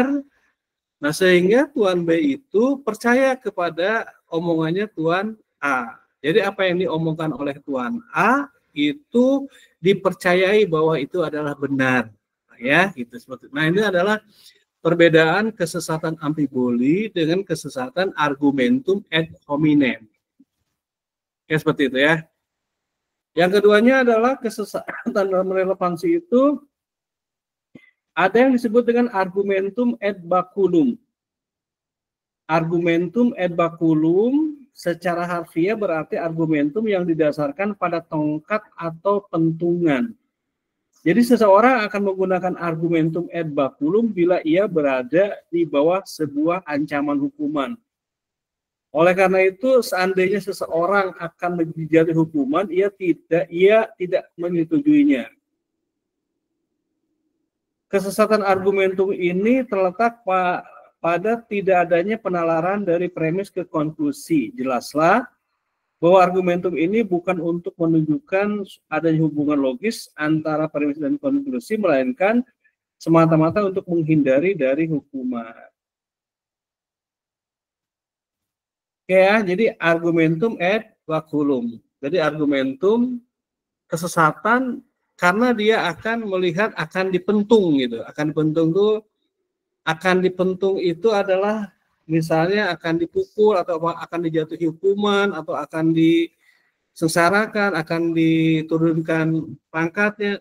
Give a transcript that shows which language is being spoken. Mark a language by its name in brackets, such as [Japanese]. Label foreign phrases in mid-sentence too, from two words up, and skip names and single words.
[Indonesian] Nah, sehingga Tuan B itu percaya kepada omongannya Tuan A. Jadi apa yang diomongkan oleh Tuan A itu dipercayai bahwa itu adalah benar. Ya, gitu seperti. Nah, ini adalah perbedaan kesesatan amfiboli dengan kesesatan [Latin] argumentum ad hominem. [Indonesian] Ya, seperti itu ya. Yang keduanya adalah kesesatan dalam relevansi itu ada yang disebut dengan [Latin] argumentum ad baculum. Argumentum ad baculum [Indonesian] secara harfiah berarti argumentum yang didasarkan pada tongkat atau pentungan. Jadi seseorang akan menggunakan [Latin] argumentum ad baculum [Indonesian] bila ia berada di bawah sebuah ancaman hukuman. Oleh karena itu, seandainya seseorang akan dijatuhi hukuman, ia tidak menyetujuinya. Kesesatan argumentum ini terletak pada tidak adanya penalaran dari premis ke konklusi. Jelaslah bahwa argumentum ini bukan untuk menunjukkan adanya hubungan logis antara premis dan konklusi, melainkan semata-mata untuk menghindari dari hukuman. Oke ya, jadi [Latin] argumentum ad baculum. [Indonesian] Jadi argumentum kesesatan karena dia akan melihat akan dipentung gitu. Akan dipentung itu adalah misalnya akan dipukul atau akan dijatuhi hukuman atau akan disengsarakan, akan diturunkan pangkatnya.